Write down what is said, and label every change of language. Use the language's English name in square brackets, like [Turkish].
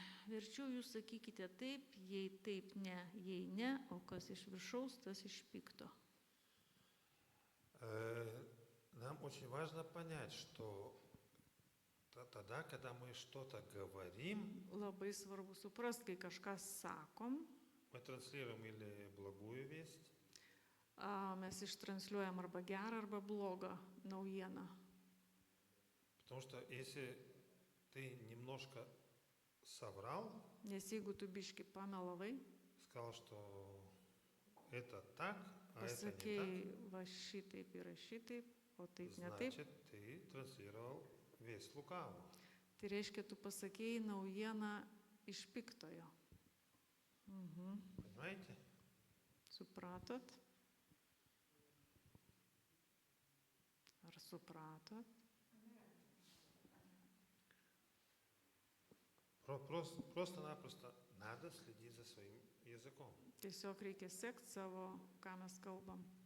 [Lithuanian] Verčiau jūs sakykite taip, jei taip ne, jei ne, o kas iš viršaus, tas iš pikto. [Russian] Нам очень важно понять, что тогда, когда мы что-то говорим, [Lithuanian] Labai svarbu suprasti, kai kažką sakom, [Russian] мы транслируем или благую весть, [Lithuanian] mes ištransliuojam arba gerą, arba blogą naujieną. [Russian] потому что если ты немножко соврал, [Lithuanian] Nes jeigu tu biški pamelavai, [Russian] сказал, что это так, а это не [Lithuanian] pasakėjai va šitaip ir šitaip, o taip [Russian] так, [Lithuanian] ne taip, [Russian] значит, ты транслировал весть лукавого. [Lithuanian] tai reiškia, tu pasakėjai naujieną iš piktojo. [Russian] Понимаете? [Lithuanian] Supratot? Ar supratot? [Russian] Просто-напросто надо следить за своим языком. [Lithuanian] Tiesiog reikia sekti savo, ką mes kalbam.